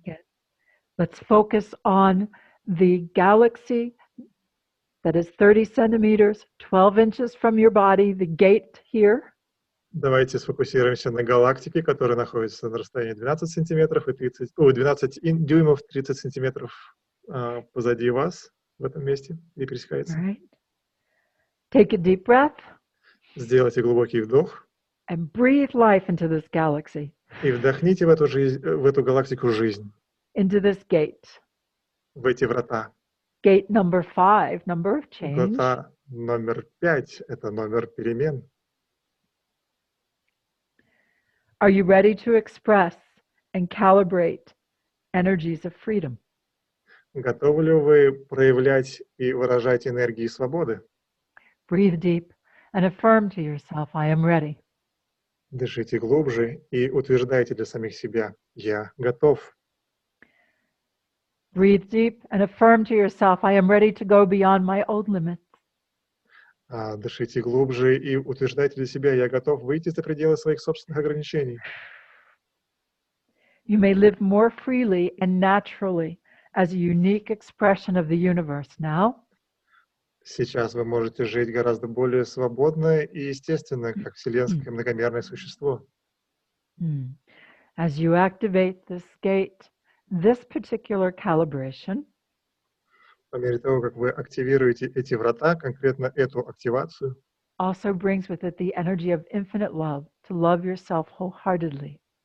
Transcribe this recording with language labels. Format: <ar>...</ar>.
<en>Okay. Let's focus on the galaxy that is 30 centimeters, 12 inches from your body, the gate here.</en> <ru>Давайте сфокусируемся на галактике, которая находится на расстоянии 12 сантиметров и 12 дюймов, 30 сантиметров позади вас в этом месте, где пересекается.</ru> <en>Right. Take a deep breath.</en> <ru>Сделайте глубокий вдох.</ru> <en>And breathe life into this galaxy.</en> <ru>И вдохните в эту галактику жизнь.</ru> <en>Into this gate.</en> <ru>В эти врата.</ru> <en>Gate number 5, number of change.</en> <ru>Врата номер 5 – это номер перемен.</ru> <en>Are you ready to express and calibrate energies of freedom?</en> <ru>Готовы ли вы проявлять и выражать энергии свободы?</ru> <en>Breathe deep and affirm to yourself, I am ready.</en> <ru>Дышите глубже и утверждайте для самих себя: «Я готов».</ru> <en>Breathe deep and affirm to yourself, I am ready to go beyond my old limits.</en> <ru>Дышите глубже и утверждайте для себя: «Я готов выйти за пределы своих собственных ограничений».</ru> <en>You may live more freely and naturally as a unique expression of the universe now.</en> <ru>Сейчас вы можете жить гораздо более свободно и естественно, как вселенское многомерное существо.</ru> <en>As you activate this gate, this particular calibration,</en> <ru>По мере того, как вы активируете эти врата, конкретно эту активацию,</ru> <en>also brings with it the energy of infinite love, to love yourself wholeheartedly.</en>